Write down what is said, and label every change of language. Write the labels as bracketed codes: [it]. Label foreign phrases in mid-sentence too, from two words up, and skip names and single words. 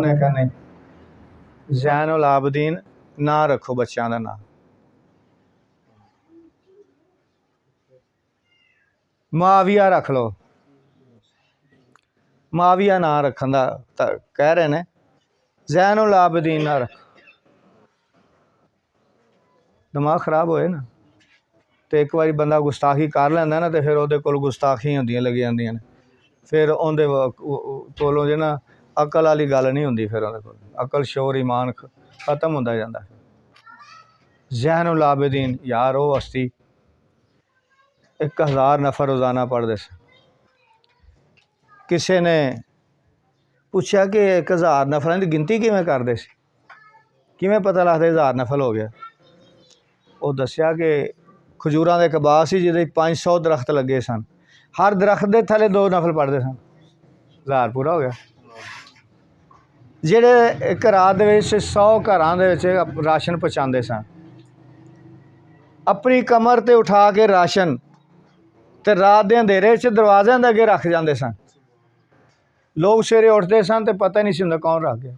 [pa] انہیں کہا نہیں، زین العابدین نہ رکھو بچیاں دا نام، معاویہ رکھ لو، معاویہ نہ رکھن دا کہہ رہے نے، زین العابدین نہ رکھ، دماغ خراب ہوئے نا۔ تو ایک باری بندہ گستاخی کر لینا نا، تو پھر وہ کول گستاخی ہوندیاں لگی جاندیاں نے، پھر اندر کولوں جو نا عقل والی گل نہیں ہوندی، پھر اندر کول عقل شعور ایمان ختم ہوندا جاندا۔ زین العابدین یار وہ ہستی 1000 نفر روزانہ پڑھتے سے۔ [ur] کسی نے پوچھا کہ 1000 نفروں کی گنتی [pa] کیویں کرتے سی، کیویں پتہ لگتا [ur] 1000 نفل ہو گیا؟ [pa] وہ دسیا کہ کھجوراں دے ایک باغ سی جہدے 500 درخت لگے سن، ہر درخت دے تھلے 2 نفل پڑھتے سن، 1000 پورا ہو گیا۔ ਜਿਹੜੇ ਇੱਕ ਰਾਤ ਦੇ ਵਿੱਚ 100 ਘਰਾਂ ਦੇ ਵਿੱਚ ਰਾਸ਼ਨ ਪਹੁੰਚਾਉਂਦੇ ਸਨ। ਆਪਣੀ ਕਮਰ 'ਤੇ ਉਠਾ ਕੇ ਰਾਸ਼ਨ ਤੇ ਰਾਤ ਦੇ ਅੰਧੇਰੇ 'ਚ ਦਰਵਾਜ਼ਿਆਂ ਦੇ ਅੱਗੇ ਰੱਖ ਜਾਂਦੇ ਸਨ। ਲੋਕ ਸਵੇਰੇ ਉੱਠਦੇ ਸਨ ਤੇ ਪਤਾ ਨਹੀਂ ਸੀ ਹੁੰਦਾ ਕੌਣ ਰੱਖ ਗਿਆ।